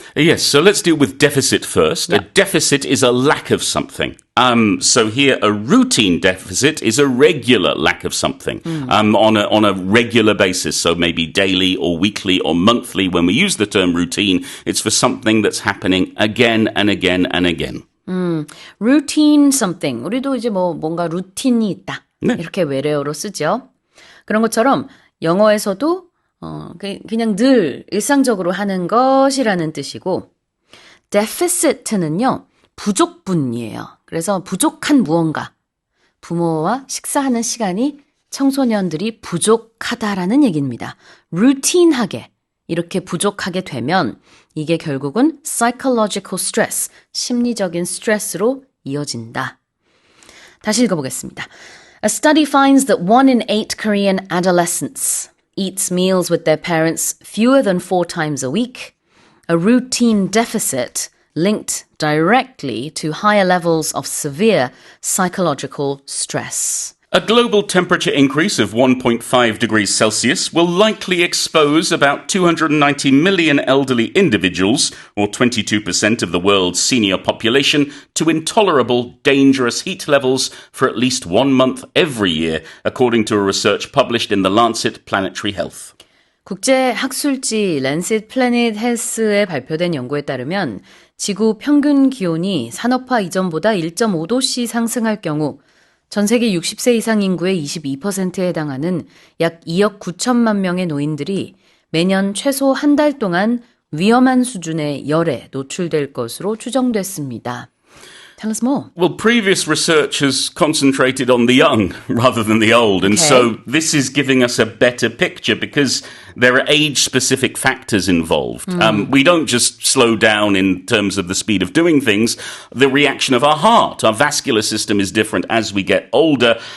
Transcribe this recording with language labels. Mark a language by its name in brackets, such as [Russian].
[English] Yes, so let's deal with deficit first. A deficit is a lack of something. So here, a routine deficit is a regular lack of something on a regular basis. So maybe daily or weekly or monthly. When we use the term routine, it's for something that's happening again and again and again. routine something. [Korean] 우리도 이제 뭔가 루틴이 있다. 네. 이렇게 외래어로 쓰죠. 그런 것처럼 영어에서도 그냥 늘 일상적으로 하는 것이라는 뜻이고 deficit는요. 부족분이에요. 그래서 부족한 무언가. 부모와 식사하는 시간이 청소년들이 부족하다라는 얘기입니다. routin하게 이렇게 부족하게 되면 이게 결국은 [English] psychological stress, [Korean] 심리적인 스트레스로 이어진다. 다시 읽어보겠습니다. [English] A study finds that 1 in 8 Korean adolescents eats meals with their parents fewer than 4 times a week, a routine deficit linked directly to higher levels of severe psychological stress. A global temperature increase of 1.5 degrees Celsius will likely expose about 290 million elderly individuals, or 22% of the world's senior population, to intolerable, dangerous heat levels for at least 1 month every year, according to a research published in The Lancet Planetary Health. [Korean] 국제 학술지 랜셋 플래닛 헬스에 발표된 연구에 따르면 지구 평균 기온이 산업화 이전보다 1.5도씨 상승할 경우 전 세계 60세 이상 인구의 22%에 해당하는 약 2억 9천만 명의 노인들이 매년 최소 한 달 동안 위험한 수준의 열에 노출될 것으로 추정됐습니다. [English] Tell us more. Well, previous research has concentrated on the young rather than the old. And so this is giving us a better picture because there are age-specific factors involved. We don't just slow down in terms of the speed of doing things. The reaction of our heart, our vascular system is different as we get older.